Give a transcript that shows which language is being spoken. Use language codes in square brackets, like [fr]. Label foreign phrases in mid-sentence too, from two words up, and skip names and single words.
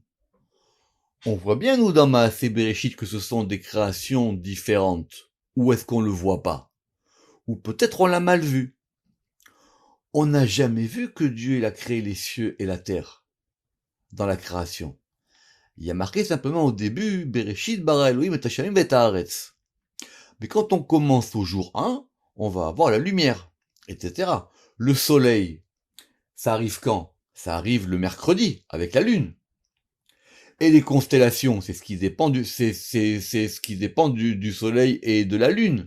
[fr] On voit bien, nous, dans [he] מעשה בראשית, [fr] que ce sont des créations différentes. Ou est-ce qu'on le voit pas? Ou peut-être on l'a mal vu. On n'a jamais vu que Dieu il a créé les cieux et la terre dans la création. Il y a marqué simplement au début, [he] בראשית ברא אלהים את השמים ואת הארץ. [fr] Mais quand on commence au jour 1, on va avoir la lumière, etc. Le soleil, ça arrive quand? Ça arrive le mercredi, avec la lune. Et les constellations, c'est ce qui dépend du soleil et de la lune.